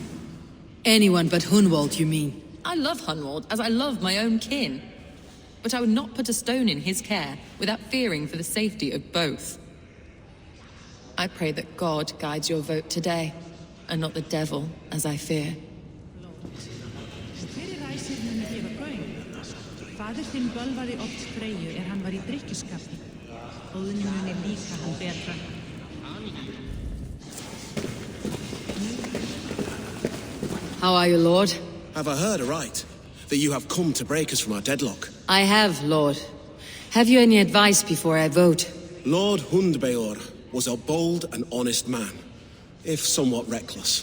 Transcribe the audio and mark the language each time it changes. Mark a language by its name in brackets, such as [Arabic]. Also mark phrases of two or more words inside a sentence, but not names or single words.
[English] Anyone but Hunwald, you mean? I love Hunwald as I love my own kin. But I would not put a stone in his care without fearing for the safety of both. I pray that God guides your vote today, and not the devil, as I fear. [Icelandic] Faðir þinn bölvaði oft Freyju hann var í drykkjuskapi. Óðinn líka hann betra. [English] How are you, Lord? Have I heard aright that you have come to break us from our deadlock? I have, Lord. Have you any advice before I vote? Lord Hundbeor was a bold and honest man, if somewhat reckless.